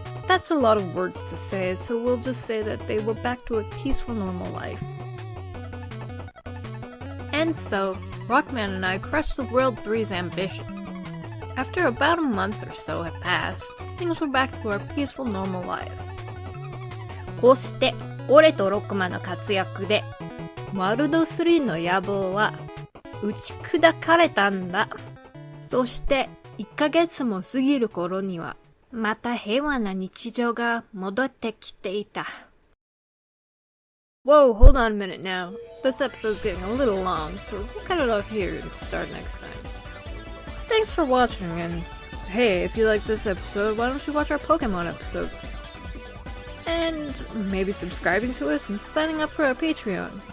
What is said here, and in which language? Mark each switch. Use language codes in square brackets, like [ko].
[en] That's a lot of words to say, so we'll just say that they were back to a peaceful normal life. And so, Rockman and I crushed the World 3's ambition. After about a month or so had passed, things were back to our peaceful normal life. [ja] こうして、俺とロックマンの活躍で、ワールド3の野望は打ち砕かれたんだ。そして、1ヶ月も過ぎる頃には、また平和な日常が戻ってきていた。 [en] Whoa, hold on a minute now. This episode's getting a little long, so we'll cut it off here and start next time. Thanks for watching, and hey, if you like this episode, why don't you watch our Pokemon episodes? And maybe subscribing to us and signing up for our Patreon.